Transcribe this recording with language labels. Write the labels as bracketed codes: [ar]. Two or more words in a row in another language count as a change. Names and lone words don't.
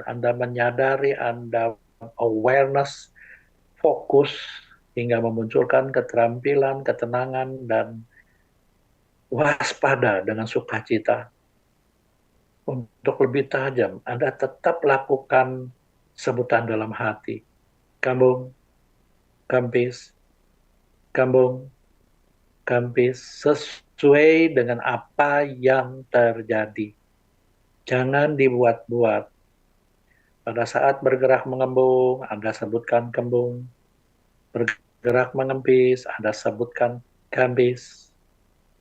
[id] Anda menyadari, Anda awareness, fokus, hingga memunculkan keterampilan, ketenangan, dan waspada dengan sukacita. Untuk lebih tajam, Anda tetap lakukan sebutan dalam hati. Kambung, kampis, kambung, kampis, sesuai dengan apa yang terjadi. Jangan dibuat-buat. Pada saat bergerak mengembung, Anda sebutkan kembung. Bergerak mengempis, Anda sebutkan kampis.